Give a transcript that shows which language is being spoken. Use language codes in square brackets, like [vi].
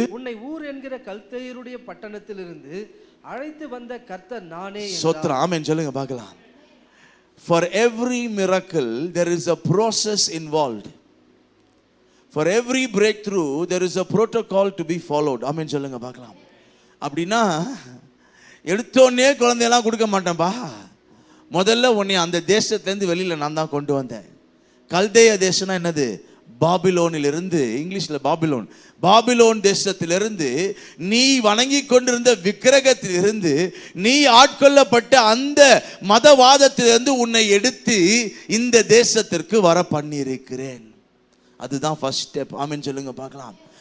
[ta] உன்னை ஊர் என்கிற கல்தேயருடைய பட்டணத்திலிருந்து அழைத்து வந்த கர்த்தர் நானே. ஸ்தோத்திரம். ஆமென் சொல்லுங்க பார்க்கலாம். [en] For every miracle there is a process involved. For every breakthrough there is a protocol to be followed. [ta] ஆமென் சொல்லுங்க பார்க்கலாம். அப்படின்னா எடுத்தோடனே குழந்தையெல்லாம் கொடுக்க மாட்டேன்பா, முதல்ல உன்னை அந்த தேசத்துலேருந்து வெளியில் நான் தான் கொண்டு வந்தேன். கல்தேய தேசம்னா என்னது? பாபிலோனிலிருந்து, இங்கிலீஷில் பாபிலோன் தேசத்திலிருந்து, நீ வணங்கி கொண்டிருந்த விக்கிரகத்திலிருந்து, நீ ஆட்கொள்ளப்பட்ட அந்த மதவாதத்திலிருந்து உன்னை எடுத்து இந்த தேசத்திற்கு வர பண்ணியிருக்கிறேன். அதுதான் ஃபர்ஸ்ட் ஸ்டெப். ஆமென் சொல்லுங்க பார்க்கலாம்.